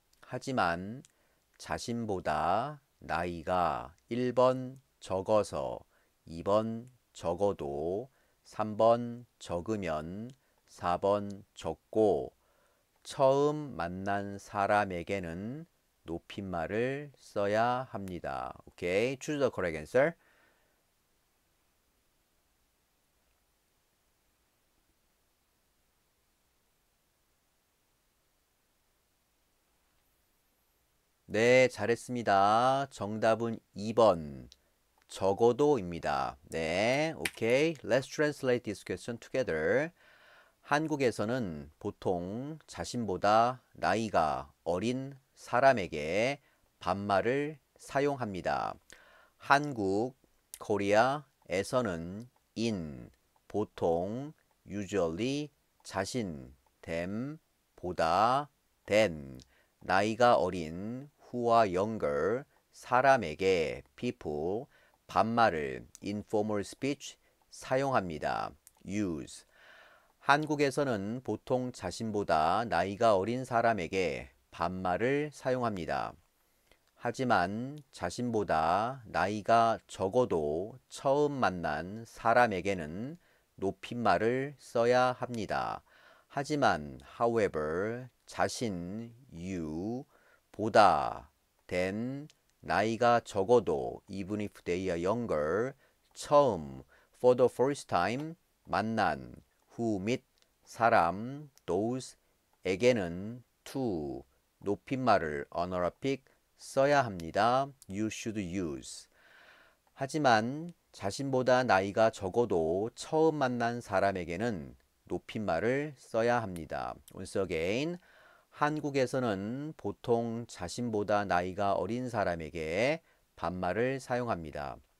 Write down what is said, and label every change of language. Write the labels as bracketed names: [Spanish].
[Korean] 하지만 자신보다 나이가 1번 적어서 2번 적어도 3번 적으면 4번 적고 처음 만난 사람에게는 높임말을 써야 합니다. [English] 오케이, choose the correct answer. [Korean] 네, 잘했습니다. 정답은 2번. 적어도입니다. 네, 오케이. [English] Let's translate this question together. [Korean] 한국에서는 보통 자신보다 나이가 어린 사람에게 반말을 사용합니다. 한국, 코리아에서는 in, 보통, usually, 자신, them, 보다, than, 나이가 어린, [English] who are younger, [Korean] 사람에게, people, 반말을 [English] informal speech [Korean] 사용합니다. [English] use. [Korean] 한국에서는 보통 자신보다 나이가 어린 사람에게 반말을 사용합니다. 하지만 자신보다 나이가 적어도 처음 만난 사람에게는 높임말을 써야 합니다. [English] 하지만, however, 자신, you, 보다, than, [Korean] 나이가 적어도, [English] even if they are younger, 처음, for the first time, 만난, who meet, 사람, those, 에게는 to, [Korean] 높임말을 [English] honorific, [Korean] 써야 합니다. [English] You should use. [Korean] 하지만 자신보다 나이가 적어도 처음 만난 사람에게는 높임말을 써야 합니다. [English] Once again, [Korean] 한국에서는 보통 자신보다 나이가 어린 사람에게 반말을 사용합니다.